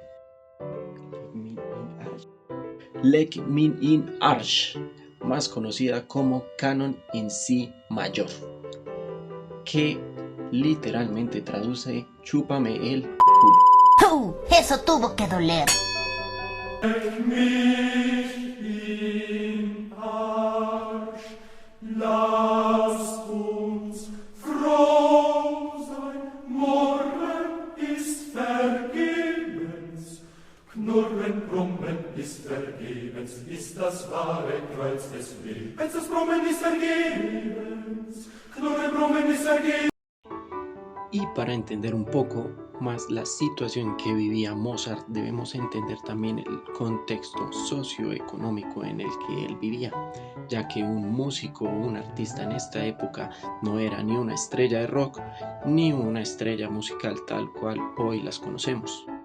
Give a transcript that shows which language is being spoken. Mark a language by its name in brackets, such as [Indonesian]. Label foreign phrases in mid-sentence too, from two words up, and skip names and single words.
[Spanish] Leg Min in Arch, más conocida como Canon en Si mayor, que literalmente traduce chúpame el culo. Eso tuvo que doler. [German] Lasst uns froh sein, morgen ist vergebens. Knurren, brummen ist vergebens, ist das wahre Kreuz des Lebens. Das Brummen ist vergebens, Knurren, brummen ist vergebens. [Spanish] Y para entender un poco más la situación en que vivía Mozart, debemos entender también el contexto socioeconómico en el que él vivía, ya que un músico o un artista en esta época no era ni una estrella de rock ni una estrella musical tal cual hoy las conocemos.